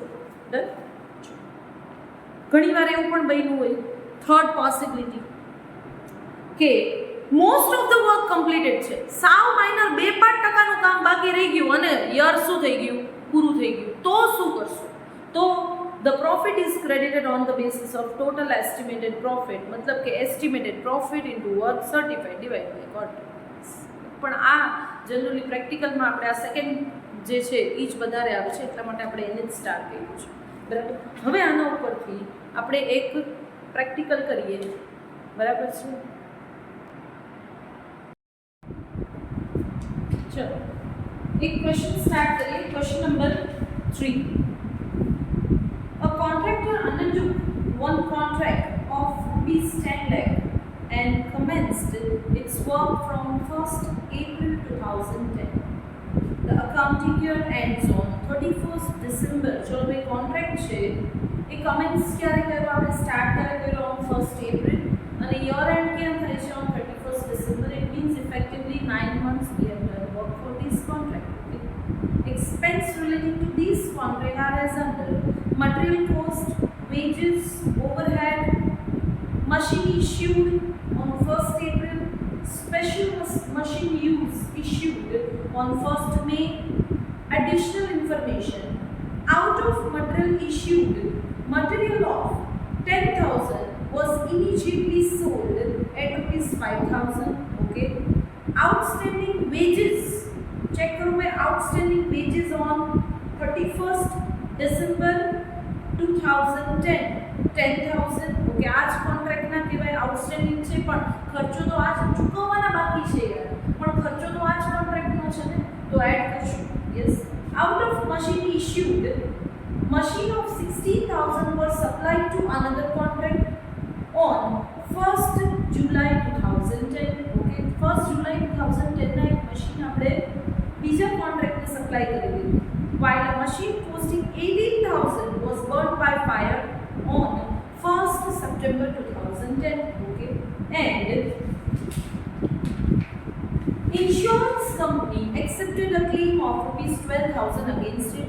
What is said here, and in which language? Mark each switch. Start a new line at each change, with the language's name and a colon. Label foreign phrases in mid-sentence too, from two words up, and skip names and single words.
Gujarati: ડન. ઘણીવાર એવું પણ બન્યું હોય,
English: third possibility,
Gujarati: કે
English: most of the work completed
Gujarati: છે, સાવ માઇનર 2-5% કામ બાકી રહી ગયું અને યર શું થઈ ગયું, પૂરું થઈ ગયું, તો શું કરશું?
English: તો the profit is credited on the basis of total estimated profit,
Gujarati: મતલબ કે
English: estimated profit into work certified divided by contract.
Gujarati: પણ આ જનરલી પ્રેક્ટિકલમાં આપણે આ સેકન્ડ જે છે એ જ વધારે આવે છે, એટલા માટે આપણે એને જ સ્ટાર્ટ કર્યું છે. બરાબર. હવે આના ઉપરથી આપણે એક પ્રેક્ટિકલ કરીએ. બરાબર છે? ચલો એક
English: question start
Gujarati: કરીએ.
English: Question number 3. A contractor undertook one contract of ₹10 lakh and commenced its work from 1st April 2010. The accounting year ends on 31st December.
Gujarati: ચલો ભાઈ કોન્ટ્રાક્ટ છે એ કમેન્સ ક્યારે કર્યો, આપણે સ્ટાર્ટ ક્યારે કર્યો,
English: on 1st April,
Gujarati: અને
English: year end
Gujarati: ક્યાં થાય છે,
English: on 31st December. It means effectively 9 months we have done work for this contract. Okay? Expense relating to this contract are as under: material cost, wages, overhead, machine issued on 1st April, special machine use issued on 1st May, additional information. Out of material issued, material of 10,000 was immediately sold at ₹5,000. Okay. Outstanding wages. Check
Hindi: करो मैं
English: outstanding wages on 31st December 2010 10,000.
Gujarati: ઓકે, આ જ કોન્ટ્રાક્ટના કહેવાય આઉટસ્ટેન્ડિંગ છે, પણ ખર્ચો તો આ જ ચૂકવવાના બાકી છે યાર, પણ ખર્ચો તો આ જ કોન્ટ્રાક્ટનો છે ને, તો એડ કરશું.
English: Yes. Out of machine issued, machine of 16,000 were supplied to another contract on 1st July 2010.
Gujarati: ઓકે, 1st July 2010 ના એક મશીન આપણે બીજા કોન્ટ્રાક્ટને સપ્લાય કરી દીધું.
English: While a machine costing 18,000 was burnt by fire on 1st September 2010. Okay, and insurance company accepted a claim of ₹12,000 against it.